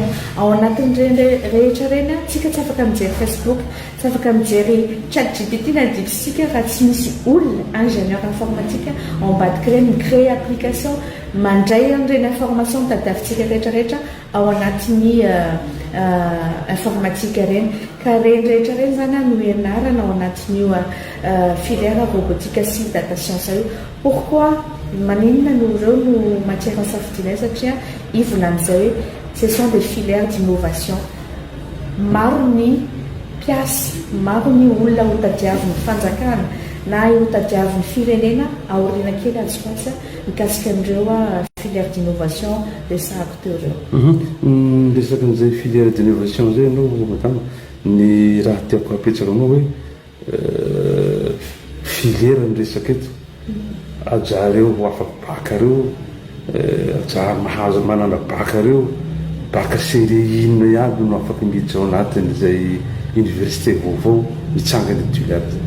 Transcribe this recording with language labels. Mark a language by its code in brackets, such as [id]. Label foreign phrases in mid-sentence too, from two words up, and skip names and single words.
[mg] Ao anatin'ireny rehetra reny tsika tsy afaka mijery Facebook, tsy afaka mijery ChatGPT na DeepSeek raha tsy misy olona [fr] ingénieur informatique [mg] ao ambadika reny micréer application mandray an'ireny information tadiavintsika rehetrarehetra ao anatin'ny informatique reny. Ka reny rehetra reny zany no ianarana ao anatin'io [fr] filière robotique [mg] sy [en] data science [mg] io. Pourquoi maninona no reo no matière safidinay? Satria ivolan'izay hoe [fr] ce sont des filières d'innovation. [mg] Maro ny mpiasy, maro ny olona ho tadiavin'ny fanjakana na ho tadiavin'ny firenena aoriana kely azokoasa mikasika an'ireo [fr] filière d'innovation [mg] resahako teo reo. Resaka an'izay [fr] filière d'innovation [mg] zay anao madama, ny raha tiako apetsaka anao hoe filière ny resaka eto ajareo afaky baka reo, ajary mahazo manana baka reo, baka série inona iaby no afaka miditra ao anatin'izay université vaovao mitsangany toliary.